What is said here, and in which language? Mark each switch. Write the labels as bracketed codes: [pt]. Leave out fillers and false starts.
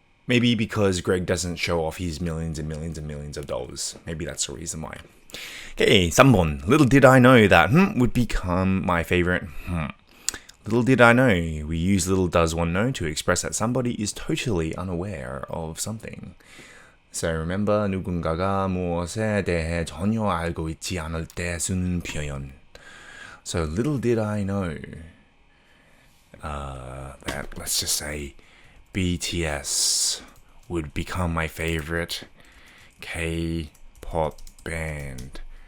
[en] Maybe because Greg doesn't show off his millions and millions and millions of dollars. Maybe that's the reason why. Okay, 3번. Little did I know that would become my favorite. Little did I know. We use little does one know to express that somebody is totally unaware of something. So remember, [ko] 누군가가 무엇에 대해 전혀 알고 있지 않을 때 쓰는 표현. [en] So little did I know that, let's just say, BTS would become my favorite K-pop band.